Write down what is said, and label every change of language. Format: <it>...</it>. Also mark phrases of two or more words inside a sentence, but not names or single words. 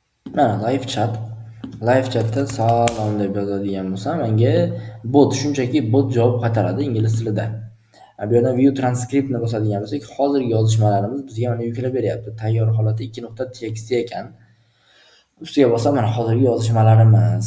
<uz>Mana</uz> <en>live chat. Live chatda</en> <uz>salom deb yozadigan bo'lsam, menga bot, shunchaki bot javob qaytaradi ingliz tilida. Bu yerdan</uz> <en>view transcriptni</en> <uz>bosadigan bo'lsak, hozirgi yozishmalarimiz bizga mana yuklab beryapti. Tayyor holati 2.txt ekan. Ustiga bosam, mana hozirgi yozishmalarimiz.</uz>